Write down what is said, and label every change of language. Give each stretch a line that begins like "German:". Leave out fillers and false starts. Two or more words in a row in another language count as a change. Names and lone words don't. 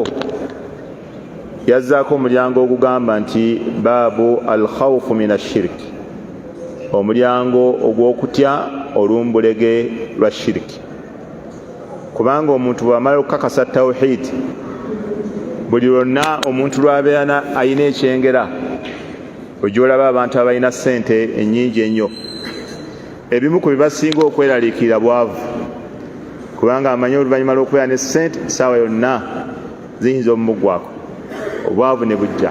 Ganda: Yazzaako omulyango ogugamba nti
Arabic: باب الخوف من الشرك,
Ganda: omulyango ogw'okutya olumbulege lwa shiriki. Kubanga omuntu bw'amala okukakasa tawhid, buli lwonna omuntu lw'abeera ayina ekyengera, ojolaba abantu abalina ssente ennyingi ennyo, ebimu ku bibasinga okweraliikirira bwavu, kubanga amanyi oluvannyuma lw'okubeera ne ssente essaawa yonna ziyinza omumuggwako, obwavu ne bujja.